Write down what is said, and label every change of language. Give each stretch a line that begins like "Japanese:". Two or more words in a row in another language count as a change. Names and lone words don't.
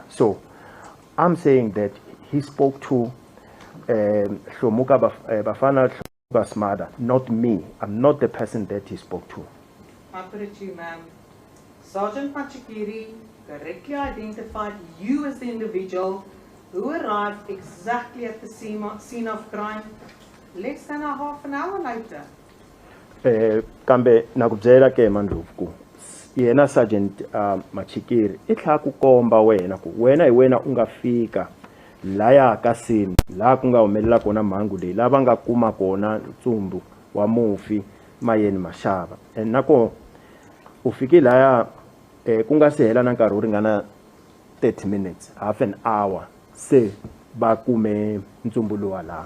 English: So I'm saying that he spoke to Bafana Hlomuga's mother, not me. I'm not the person that he spoke to. I put it to you, ma'am. Sergeant Machikiri correctly identified you as the individual who arrived exactly at the scene of crime less than a half an hour later.
Tsonga: Kambe nakubyela ke Mandlovu yena Sergeant Machikiri itla ku komba wena ku wena hi wena unga fika laya ka scene la ku nga humelela kona mhangu leyi lava nga kuma kona ntsumbu wa mufi Mayeni Mashaba, and nako u fiki laya ku nga se hela na nkarhi wo ringana
English: 30 minutes, half an hour
Tsonga: se ba kume ntsumbu lowa laha.